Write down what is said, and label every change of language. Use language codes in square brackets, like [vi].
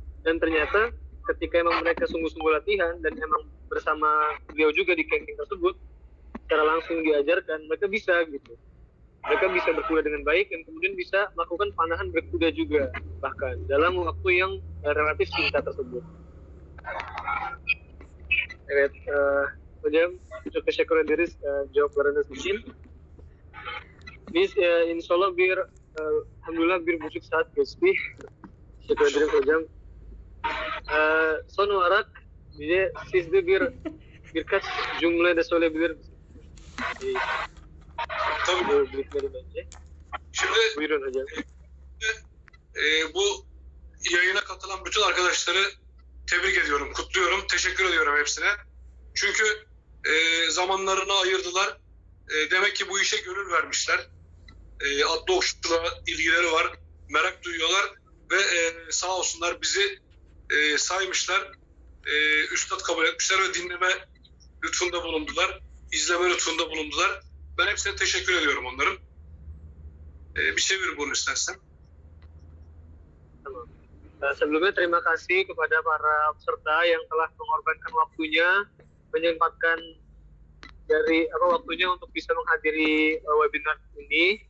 [id] Dan ternyata ketika emang mereka sungguh-sungguh latihan dan emang bersama beliau juga di camping tersebut secara langsung diajarkan, mereka bisa gitu. mereka bisa berkuda dengan baik dan kemudian bisa melakukan panahan berkuda juga, bahkan dalam waktu yang relatif singkat tersebut. [tr] Evet, hocam çok teşekkür ederiz cevaplarınız için. Biz inşallah alhamdulillah 1,5 saat geçti. Teşekkür ederiz hocam. Son olarak siz de birkaç cümle de söyleyebilir misiniz? Tabii. Büyükleri bence. Şimdi Buyurun hocam. Bu yayına katılan bütün arkadaşları tebrik ediyorum, kutluyorum, teşekkür ediyorum hepsine. Çünkü zamanlarını ayırdılar. Demek ki bu işe gönül vermişler. Atlı okçuluğa ilgileri var, merak duyuyorlar ve sağ olsunlar bizi saymışlar. Üstad kabul etmişler ve dinleme lütfunda bulundular, izleme lütfunda bulundular. Ben hepsine teşekkür ediyorum onların. Bir çevir bunu istersen. Tamam. [id] Sebelumnya terima kasih kepada para peserta yang telah mengorbankan waktunya, menyempatkan waktunya untuk bisa menghadiri webinar ini.